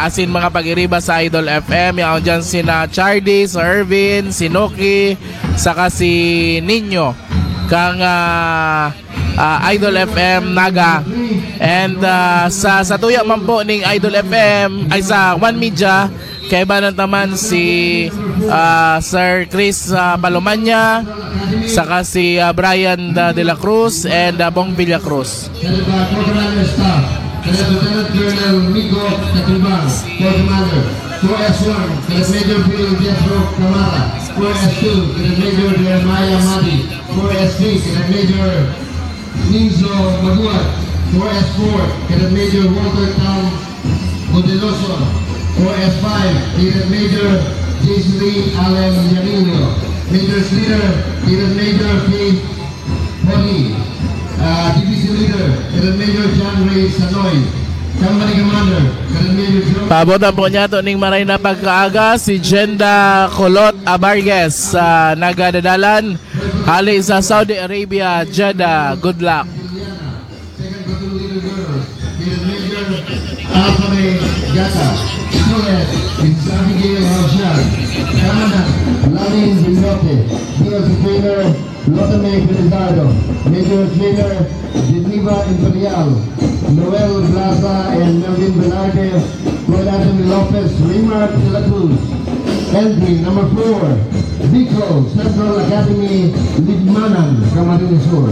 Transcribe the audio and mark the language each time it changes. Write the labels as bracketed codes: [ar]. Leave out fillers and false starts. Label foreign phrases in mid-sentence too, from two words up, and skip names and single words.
[en] As in [bik] mga pag-iriba sa Idol FM. Yan dyan sina Chardy, Sir Irvin, si Noki, saka si Ninyo kang Idol FM Naga. And sa tuya man po ning Idol FM ay sa One Media kay banan taman si Sir Chris Palomanya, saka si Brian de la Cruz and Bong Villacruz. [en] Lieutenant Colonel Migo Katibang, Corps Commander, Corps S1, Cadet Major Bill Jethro Camara, Corps S2, Cadet Major Jeremiah Madi, Corps S3, Cadet Major Ninzo Maguat, Corps S4, Cadet Major Walter Town Godeloso, Corps S5, Cadet Major Jason Lee Allen Yanino, Major Leader, Cadet Major Faith Pony, DPC Leader, Cadet Major John Ray Sanoy, Company Commander, Cadet Major John... [bik] Pabotan po niya ito ning maray na pagkaaga si Jenda Colot Abarges sa Nagadadalan hali sa Saudi Arabia, Jeddah. [en] Good luck. Second Platoon Leader Girls, Cadet Major Alfame Gata, Suez, Mrs. Abigail Rochelle, Commandant Lalin Binote, DLC Trainer Lotame Felizardo, Major Trainer Geneva Imperial, Noel Blaza and Melvin Bernarde, Floyd Anthony Lopez, Remark de la Cruz. Entry number 4, Vico Central Academy, Ligmanan, Camarines Sur.